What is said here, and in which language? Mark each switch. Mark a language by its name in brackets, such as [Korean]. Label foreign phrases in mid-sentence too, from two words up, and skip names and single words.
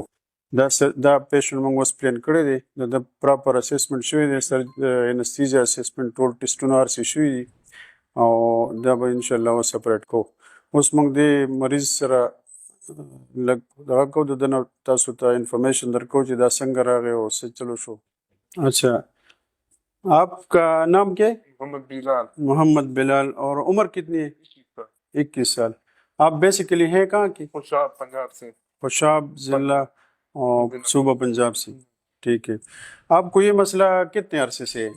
[Pashto] دا پیشنټ موږ اوس پلین کړی دی، د [English] proper assessment [Pashto] شوی دی، [English] anesthesia assessment [Pashto] ټول ټسټونه هر څه شوي دي او دا به انشاءالله اوس اپریټ کوو. اوس موږ دې مریض سره لږ دغه کوو، د ده نه تاسو ته انفارمیشن درکوو چې دا څنګه راغی او څه چلو شو. [Urdu] اچھا، آپ کا نام کیا ہے؟ محمد بلال. محمد بلال. اور عمر کتنی ہے؟ 21 سال. آپ بیسیکلی ہیں کہاں کی؟ خوشاب پنجاب سے. خوشاب ضلع اور صوبہ پنجاب سے. ٹھیک ہے. آپ کو یہ مسئلہ کتنے عرصے سے ہے؟